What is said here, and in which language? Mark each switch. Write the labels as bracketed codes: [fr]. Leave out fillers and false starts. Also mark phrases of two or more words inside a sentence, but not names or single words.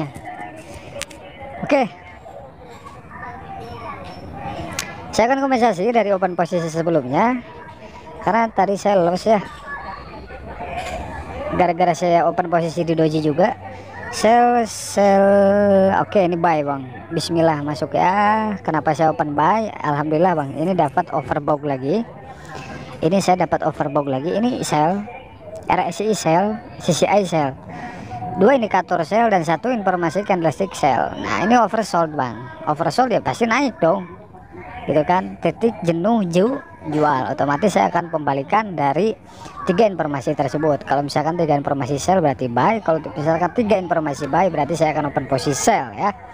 [id] Oke, saya akan kompensasi dari open posisi sebelumnya, karena tadi saya loss ya, gara-gara saya open posisi di doji juga. Sell. Oke, ini buy bang, bismillah masuk ya. Kenapa saya [en] open buy? [id] Alhamdulillah bang, ini dapat overbought lagi, ini saya dapat overbought lagi. Ini sell, RSI sell, CCI sell, 2 indikator sell dan 1 informasi candlestick sell. Nah ini oversold bang, oversold ya pasti naik dong gitu kan. Titik jenuh jual, otomatis saya akan kembalikan dari 3 informasi tersebut. Kalau misalkan 3 informasi sell berarti buy, kalau misalkan 3 informasi buy berarti saya akan open posisi sell ya.